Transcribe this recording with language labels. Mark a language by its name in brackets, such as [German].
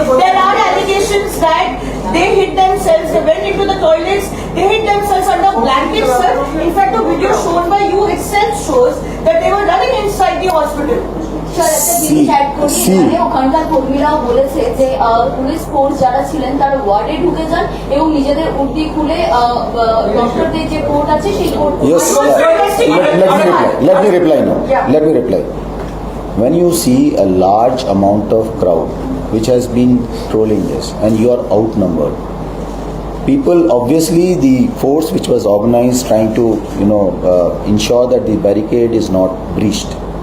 [English] There are allegations that they hid themselves, they went into the toilets, they hid themselves under blankets, sir. In fact, the video shown by you itself shows that they were running inside the hospital. [Bangla] Sir একটা জিনিস add করি এখানে ওখানকার কর্মীরাও বলেছে যে police force যারা ছিলেন তারা ওয়ার্ডে ঢুকে যান এবং নিজেদের উর্দি খুলে ডক্টরদের যে কোর্ট আছে সেই court [English] Yes, let me reply now. Let me reply. When you see a large amount of crowd which has been trolling this and you are outnumbered, people, obviously the force which was organized trying to ensure that the barricade is not breached.